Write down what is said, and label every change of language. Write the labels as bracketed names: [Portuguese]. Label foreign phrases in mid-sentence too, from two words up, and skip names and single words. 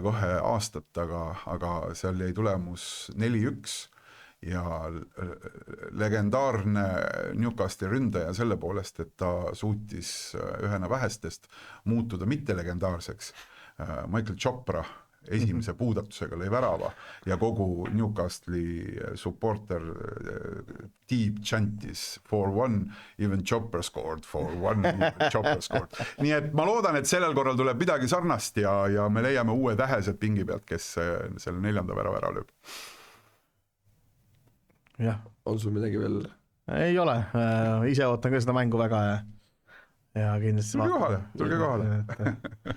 [Estonian] kohe aastat, aga seal jäi tulemus 4-1 ja legendaarne Newcastli ründaja selle poolest, et ta suutis ühena vähestest muutuda mitte legendaarseks, Michael Chopra esimese puudatusega lõi värava ja kogu Newcastli supporter deep chantis 4-1, [English] even Chopra scored 4-1, even Chopra scored. [Estonian] Nii et ma loodan, et sellel korral tuleb midagi sarnast ja me leiame uue tähesed pingi pealt, kes selle 4. värava ära lööb. Jah. On sul midagi veel? Ei ole, ise ootan ka seda mängu väga ja kindlasti tulge kohale.